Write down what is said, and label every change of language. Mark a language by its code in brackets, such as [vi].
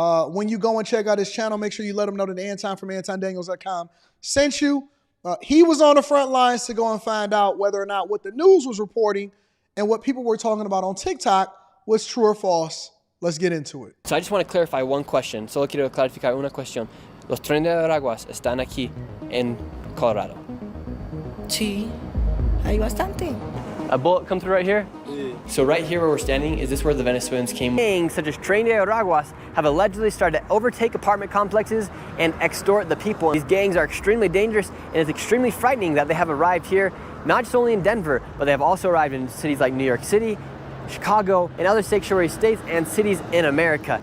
[en] When you go and check out his channel, make sure you let him know that Anton from AntonDaniels.com sent you. He was on the front lines to go and find out whether or not what the news was reporting and what people were talking about on TikTok was true or false. Let's get into it. So I just want to clarify one question. [es] Solo quiero clarificar una cuestión. Los trenes de Veraguas están aquí en Colorado. Sí, hay bastante. [en] A bullet come through right here? Yeah. So right here where we're standing, is this where the Venezuelans came? Gangs such as Tren de Veraguas have allegedly started to overtake apartment complexes and extort the people. These gangs are extremely dangerous, and it's extremely frightening that they have arrived here, not just only in Denver, but they have also arrived in cities like New York City, Chicago, and other sanctuary states and cities in America.